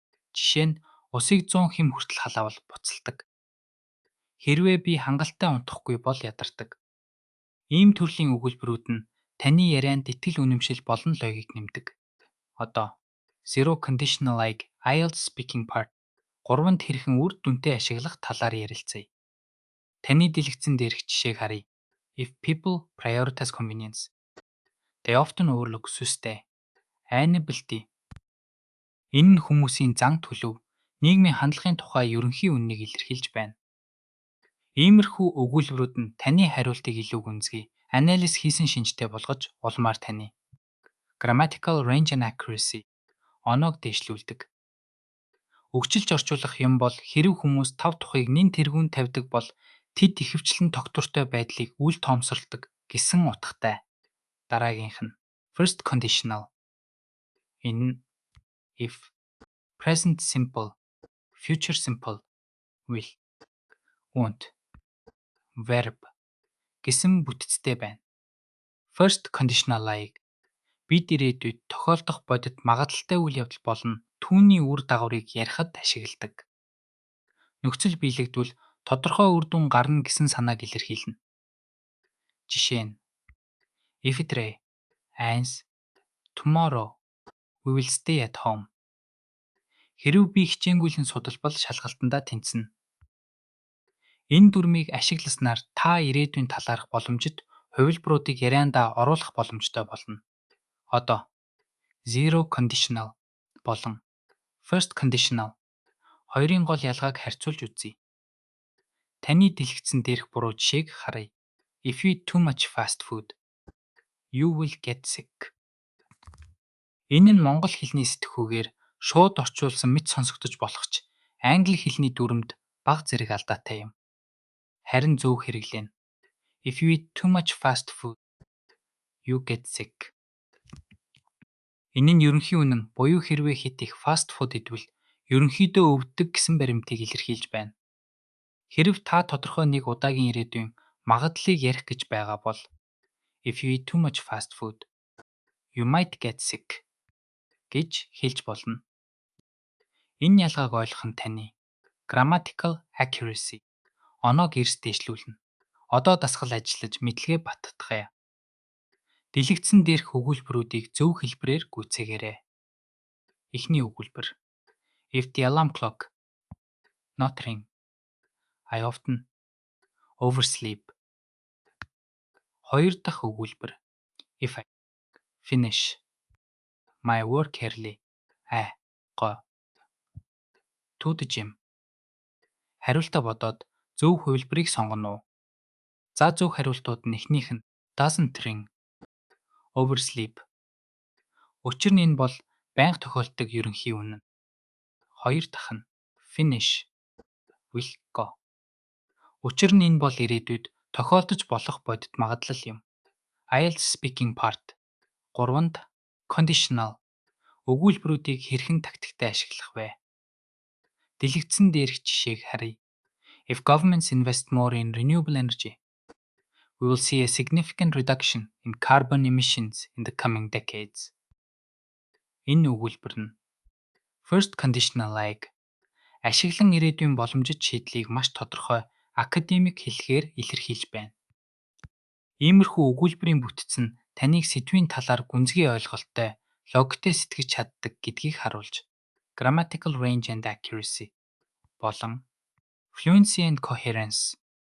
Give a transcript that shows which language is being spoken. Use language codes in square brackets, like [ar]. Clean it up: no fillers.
[mn] Жишээ нь усыг 100 хэм хүртэл халаавал буцалдаг. Хэрвээ би хангалттай унтахгүй бол ядардаг. Ийм төрлийн өгүүлбэрүүд нь таны ярианд итгэл үнэмшил болон логик нэмдэг. Одоо zero conditional-ыг IELTS speaking part 3-нд хэрхэн үр дүнтэй ашиглах талаар ярилцъя. Таны дэлгэцэн дээрх жишээг харъя. [en] If people prioritize convenience, they often overlook sustainability. [mn] Энэ нь хүмүүсийн зан төлөв, нийгмийн хандлагын тухай ерөнхий үннийг илэрхийлж байна. Иймэрхүү өгүүлбэрүүд нь таны хариултыг илүү гүнзгий, анализ хийсэн шинжтэй болгож улмаар таны grammatical range and accuracy оноог дэвшлүүлдэг. Өгчилж орчуулах юм бол хэрэв хүмүүс 5 тухыг нэн тэргүүнд тавьдаг бол тэд ихэвчлэн тогтвортой байдлыг үл тоомсордог гэсэн утгатай. Дараагийнх нь first conditional. Энэ нь if, present simple, future simple, will, won't, verb гэсэн бүтцтэй байна. First conditional-ыг бид ирээдүйд тохиолдох бодит магадлалтай үйл явдал болон түүний үр дагаврыг ярихад ашигладаг. Нөхцөл биелэгдвэл тодорхой үр дүн гарна гэсэн санааг илэрхийлнэ. Жишээ нь [en] if it rains tomorrow we will stay at home. [mn] Хэрэв би хичээнгүйлэн судалбал шалгалтандаа тэнцэнэ. Энэ дүрмийг ашигласнаар та ирээдүйн талаарх боломжит хувилбаруудыг яриандаа оруулах боломжтой болно. Одоо zero conditional болон first conditional хоёрын гол ялгааг харьцуулж үзье. Таны дэлгэцэн дээрх буруу жишээг харъя. [en] If you eat too much fast food, you will get sick. [mn] Энэ нь монгол хэлний сэтгхүүгээр шууд орчуулсан мэт сонсогдож болох ч англи хэлний дүрмд бага зэрэг алдаатай юм. Харин зөв хэрэглэнэ. [en] If you eat too much fast food, you get sick. [mn] Энэ нь ерөнхий үнэн буюу хэрвээ хит их фаст фуд идвэл ерөнхийдөө өвддөг гэсэн баримтыг илэрхийлж байна. Хэрэв та тодорхой нэг удаагийн ирээдүйн магадлалыг ярих гэж байгаа бол [en] if you eat too much fast food, you might get sick [mn] гэж хэлж болно. Энэ ялгааг ойлгох нь таны grammatical accuracy оноог эрс дэвшлүүлнэ. Одоо дасгал ажиллаж мэдлэгээ баттгая. Дэлгэцэн дээрх өгүүлбэрүүдийг зөв хэлбэрээр гүйцээгээрэй. Эхний өгүүлбэр. [en] If the alarm clock not ring, I often oversleep. [mn] Хоёр дахь өгүүлбэр. [en] If I finish my work early, I go to the gym. [mn] Хариултаа бодоод зөв хувилбарыг сонгоно уу? За зөв хариултууд нь эхнийх нь [en] doesn't ring, oversleep. [mn] Учир нь энэ бол байнга тохиолддог ерөнхий үнэн. Хоёр дахь нь [en] finish, will go. [mn] Учир нь энэ бол ирээдүйд тохиолдож болох бодит магадлал юм. IELTS speaking part 3-нд conditional өгүүлбэрүүдийг хэрхэн тактиктай ашиглах вэ? Дэлгэцэн дээрх жишээг харъя. [en] If governments invest more in renewable energy, we will see a significant reduction in carbon emissions in the coming decades. [mn] Энэ өгүүлбэр нь first conditional-ыг ашиглан ирээдүйн боломжит шийдлийг маш тодорхой академик хэлхээр илэрхийлж байна. Иймэрхүү өгүүлбэрийн бүтц нь таныг сэдвийн талаар гүнзгий ойлголттой, логиктэй сэтгэж чаддаг гэдгийг харуулж, grammatical range and accuracy болон fluency and coherence